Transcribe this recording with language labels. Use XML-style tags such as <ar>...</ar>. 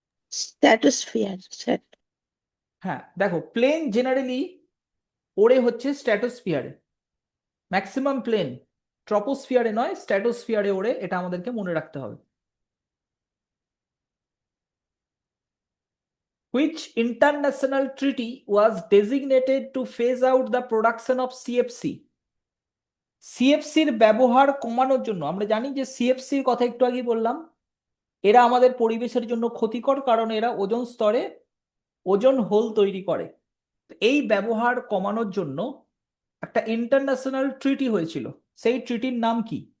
<bn>Stratosphere sir. হ্যাঁ, দেখো, plane generally ওড়ে হচ্ছে স্ট্র্যাটোস্ফিয়ারে। ম্যাক্সিমাম প্লেন ট্রপোস্ফিয়ারে নয়, স্ট্র্যাটোস্ফিয়ারে ওড়ে, এটা আমাদেরকে মনে রাখতে হবে।</bn> <en>Which international treaty was designated to phase out the production of CFC?</en> <bn>সিএফসির ব্যবহার কমানোর জন্য। আমরা জানি যে সিএফসির কথা একটু আগে বললাম, এরা আমাদের পরিবেশের জন্য ক্ষতিকর, কারণ এরা ওজোন স্তরে ওজোন হোল তৈরি করে। এই ব্যবহার কমানোর জন্য একটা ইন্টারন্যাশনাল ট্রিটি হয়েছিল। সেই ট্রিটির নাম কি?</bn>